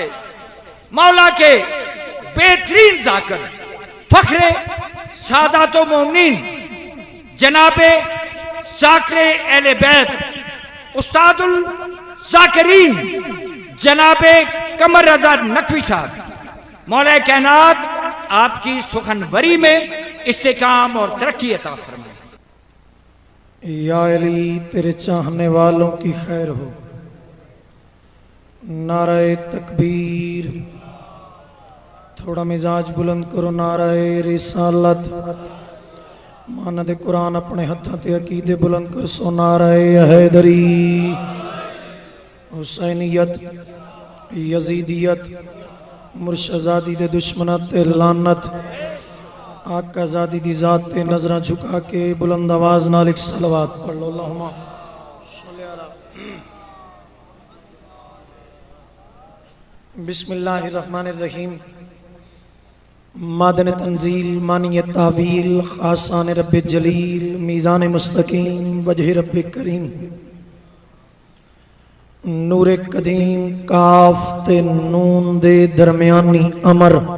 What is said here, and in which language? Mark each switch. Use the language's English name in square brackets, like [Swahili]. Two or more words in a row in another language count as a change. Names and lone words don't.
[Urdu] مولا کے بہترین ذاکر فخرے ساداتو مومنین جنابے ذاکرے اہلے بیت استاد الذاکرین جنابے قمر رضا نقوی صاحب، مولا کائنات آپکی سخنوری میں استحکام اور ترقی عطا فرمائے. یا علی تیرے چاہنے والوں کی خیر ہو. نعرے تکبیر، تھوڑا مزاج بلند کرو. [Punjabi] نعرے رسالت، مانند قرآن اپنے ہتھوں تے عقیدے بلند کر سو. نعرے حیدری، حسینیت، یزیدیت، مرشدادی دے دشمناں تے لعنت، آقا زادی دی ذات تے نظراں جھکا کے بلند آواز نال ایک صلوات پڑھ لو. [Arabic] اللهم صل على. بسم الله الرحمن الرحيم. [Urdu] معدن تنزیل، معنی تاویل، خاصان ربے جلیل، میزان مستقیم، وجہ ربے کریم، نورے قدیم, [Punjabi] کاف تے نون دے درمیانی امر,